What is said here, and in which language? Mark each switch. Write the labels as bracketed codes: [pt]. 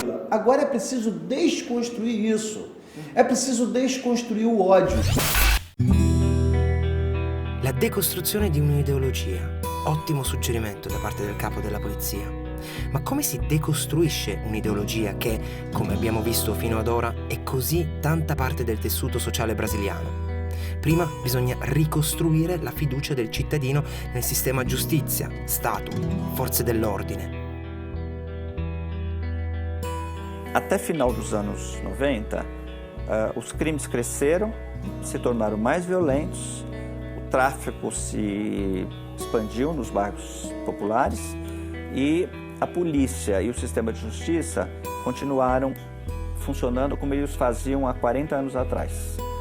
[pt] Agora é preciso desconstruir isso, é preciso desconstruir o ódio. [it] La decostruzione di un'ideologia. Ottimo suggerimento da parte del capo della polizia. Ma come si decostruisce un'ideologia che, come abbiamo visto fino ad ora, è così tanta parte del tessuto sociale brasiliano? Prima bisogna ricostruire la fiducia del cittadino nel sistema giustizia, Stato, forze dell'ordine. [pt] Até final dos anos 90, os crimes cresceram, se tornaram mais violentos, o tráfico se expandiu nos bairros populares e a polícia e o sistema de justiça continuaram funcionando como eles faziam há 40 anos atrás.